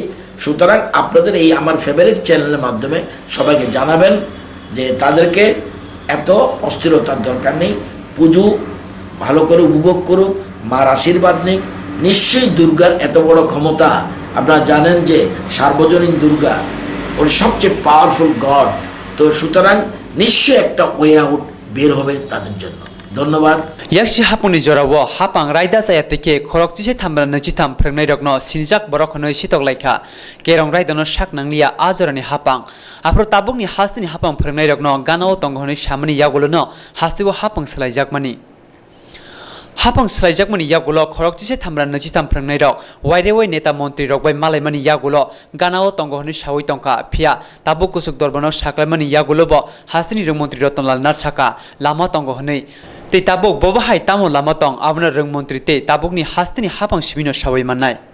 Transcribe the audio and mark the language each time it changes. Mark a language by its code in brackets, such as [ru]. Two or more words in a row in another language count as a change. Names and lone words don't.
[bn] সুতরাং আপনাদের এই আমার [en] favourite channel's [bn] মাধ্যমে সবাইকে জানাবেন যে তাদেরকে এত অস্থিরতার দরকার নেই, পুজো ভালো করে উপভোগ করুক, মার আশীর্বাদ নিক। নিশ্চয়ই দুর্গার এত বড় ক্ষমতা, আপনারা জানেন যে সার্বজনীন দুর্গা ওর সবচেয়ে [en] powerful god. [bn] তো সুতরাং নিশ্চয়ই একটা [en] way out [bn] বের হবে তাদের জন্য। ধন্যবাদ। [trp] yakshi hapungni jorao hapang raida saya teke khorok chise thambra nachi tham phrngnai rokno sinjak borok honoi sitok laikha kerong raidano sak nanglia ajorani hapang apro tabukni hastini hapang phrngnai rokno ganao tonghoni samani yagolono hastibo hapang slaijakmani hapang slaijakmani yagulo khorok chise thambra nachi tham phrngnai rok wairewai neta montri rok bai malaimani yagulo ganao tonghoni sawai tongka phia tabuk kusuk dorbono saklaimani yagulo bo hastini rungmontri Ratanlal Nath saka lama tonghoni tei tabuk bobahai tamo lama tong abna rungmontri tei tabukni hastini hapang sibino sawai mannai